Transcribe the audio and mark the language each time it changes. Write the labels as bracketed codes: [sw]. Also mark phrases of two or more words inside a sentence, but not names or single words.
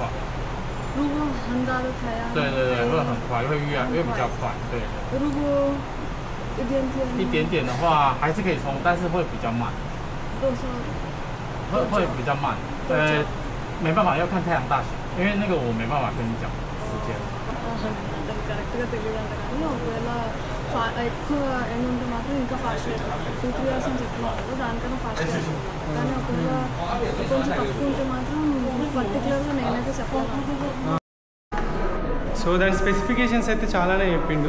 [zh] 如果很大的太阳，对，会很快，会越比较快，对。如果一点点的话，还是可以充，但是会比较慢。多少？会比较慢。没办法，要看太阳大小，因为那个我没办法跟你讲时间。 [te] కరెక్ట్గా తెలియదంట కానీ ఒకవేళ ఎక్కువ ఎండ్ ఉంటే మాత్రం ఇంకా ఫాస్ట్ అవుతుంది. 2-3 hours అని చెప్తున్నారు, దానికన్నా ఫాస్ట్ అవుతుంది. కానీ ఒకవేళ కొంచెం తక్కువ ఉంటే మాత్రం పర్టికులర్గా నేనైతే చెప్పాను. సో దాని స్పెసిఫికేషన్స్ అయితే చాలానే చెప్పిండు.